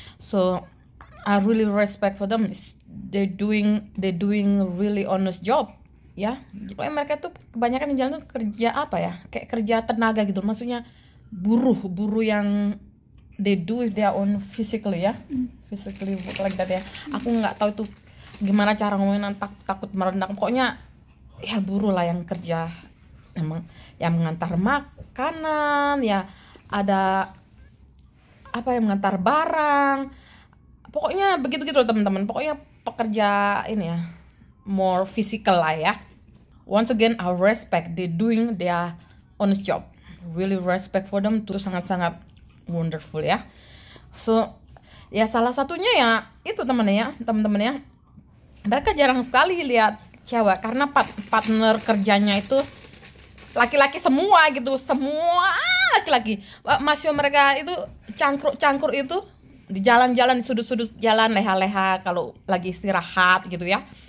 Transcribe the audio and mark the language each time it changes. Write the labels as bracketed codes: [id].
[en] So I really respect for them. They doing really honest job, ya. [id] Pokoknya mereka tuh kebanyakan di jalan tuh kerja apa ya? Kayak kerja tenaga gitu. Maksudnya buruh yang [en] they do with their own physically [id] ya. [en] Physically like that ya. [id] Aku nggak tahu tuh gimana cara ngomongin, takut merendahkan. Pokoknya ya buruh lah yang kerja, emang yang mengantar makanan ya, ada apa yang mengantar barang, pokoknya begitu gitu loh teman-teman. Pokoknya pekerja ini ya [en] more physical [id] lah ya. [en] Once again I respect, they doing their honest job, really respect for them, [id] itu sangat-sangat [en] wonderful ya. [id] So ya salah satunya ya itu teman-teman ya, mereka jarang sekali lihat cewek karena partner kerjanya itu laki-laki semua gitu, semua laki-laki. Masih mereka itu cangkruk itu di jalan-jalan, di sudut-sudut jalan, leha-leha kalau lagi istirahat gitu ya.